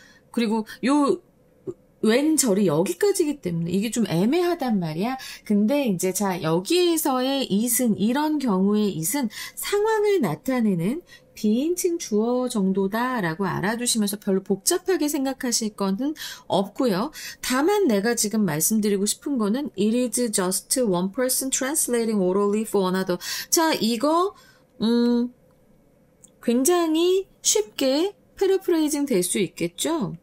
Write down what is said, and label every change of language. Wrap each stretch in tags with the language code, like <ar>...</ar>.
<ko>그리고 요 왼절이 여기까지이기 때문에 이게 좀 애매하단 말이야. 근데 이제 자 여기에서의 it은 이런 경우의 it은 상황을 나타내는 비인칭 주어 정도다라고 알아두시면서 별로 복잡하게 생각하실 거는 없고요. 다만 내가 지금 말씀드리고 싶은 거는</ko> <en>it is just one person translating orally for another.</en> <ko>자 이거 굉장히 쉽게 패러프레이징 될 수 있겠죠?</ko>